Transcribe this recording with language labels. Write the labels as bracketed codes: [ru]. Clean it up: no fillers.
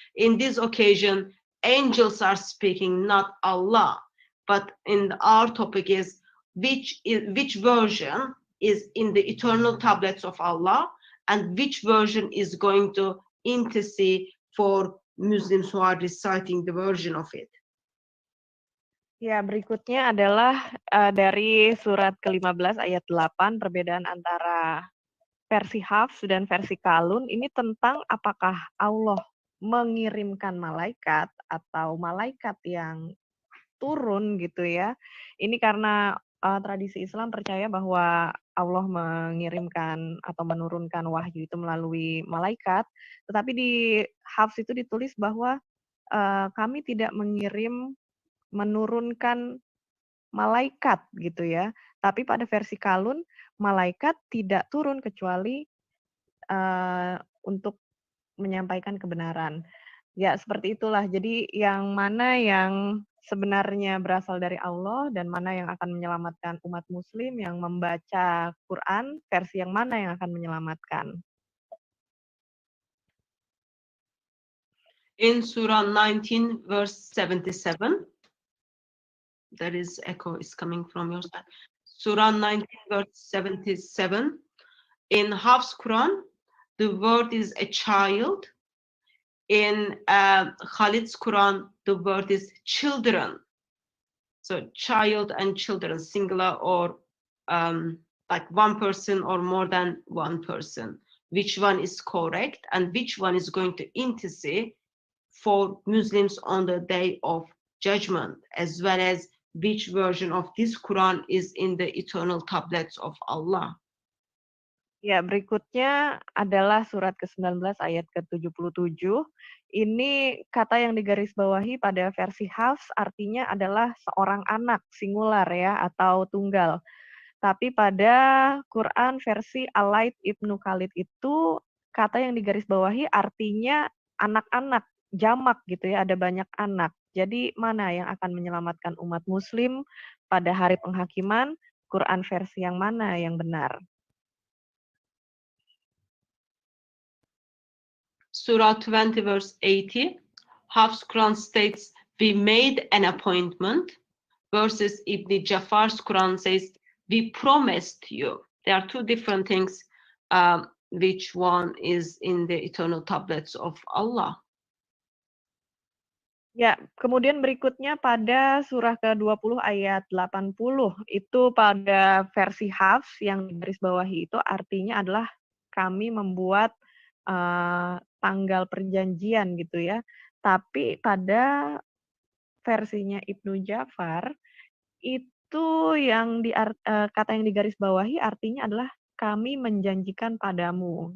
[en] In this occasion, angels are speaking, not Allah. But in our topic is which version is in the eternal tablets of Allah, and which version is going to intercede for Muslims who are reciting the version of it. [id] Ya, berikutnya adalah dari surat ke-15 ayat 8, perbedaan antara versi Hafs dan versi Kalun. Ini tentang apakah Allah mengirimkan malaikat atau malaikat yang turun gitu ya. Ini karena tradisi Islam percaya bahwa Allah mengirimkan atau menurunkan wahyu itu melalui malaikat, tetapi di Hafs itu ditulis bahwa kami tidak menurunkan malaikat gitu ya. Tapi pada versi Kalun, malaikat tidak turun kecuali untuk menyampaikan kebenaran. Ya, seperti itulah. Jadi yang mana yang sebenarnya berasal dari Allah dan mana yang akan menyelamatkan umat muslim yang membaca Quran, versi yang mana yang akan menyelamatkan. [en] In Surah 19, verse 77, there is echo is coming from your side. Surah 19, verse 77. In Hafs Quran, the word is a child. In Khalid's Quran, the word is children. So child and children, singular or like one person or more than one person. Which one is correct and which one is going to intercede for Muslims on the day of judgment, as well as which version of this Quran is in the eternal tablets of Allah. [id] Ya, berikutnya adalah surat ke-19 ayat ke-77. Ini kata yang digarisbawahi pada versi Hafs artinya adalah seorang anak, singular ya, atau tunggal. Tapi pada Quran versi Alaid Ibnu Khalid itu kata yang digarisbawahi artinya anak-anak, jamak gitu ya, ada banyak anak. Jadi mana yang akan menyelamatkan umat muslim pada hari penghakiman, Quran versi yang mana yang benar? [en] Surah 20, verse 80, Hafs Quran states, we made an appointment, versus Ibn Jafar's Quran says, we promised you. There are two different things, which one is in the eternal tablets of Allah. [id] Ya, kemudian berikutnya pada surah ke-20 ayat 80, itu pada versi Hafs yang digarisbawahi itu artinya adalah kami membuat tanggal perjanjian gitu ya. Tapi pada versinya Ibnu Jafar itu yang kata yang digarisbawahi artinya adalah kami menjanjikan padamu.